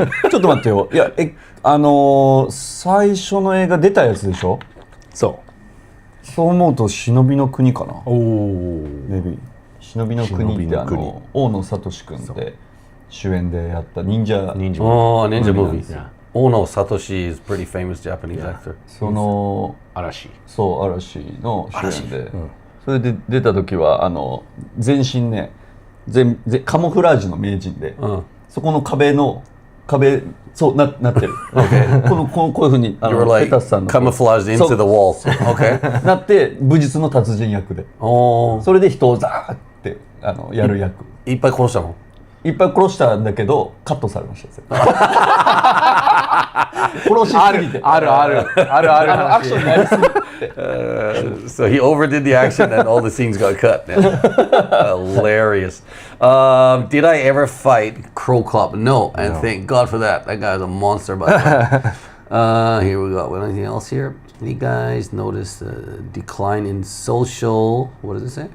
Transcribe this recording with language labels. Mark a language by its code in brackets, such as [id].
[ja] ちょっと待ってよ。いや、最初の映画出たやつでしょ？そう思うと忍びの国かな。メビー。忍びの国って大野聡君で主演でやった忍者。 [en] Oh, ninja movies. Ono Satoshi is a pretty famous Japanese actor. [ja] その嵐の主演で。それで出た時は全身ねカモフラージュの名人で、そこの壁そうなってる。こういうふうにペタスさんの [en] camouflaged into the wall. Okay. [ja] なって武術の達人役で、それで人をザーってやる役。いっぱい殺したの？いっぱい殺したんだけどカットされました。殺しすぎて。あるアクションやりすぎて。 [en] So he overdid the action and all the scenes got cut. Hilarious. Did I ever fight Crow Cop? No, and thank God for that. That guy's a monster. By the Here we go. Anything else here? You guys notice the decline in social, what does it say?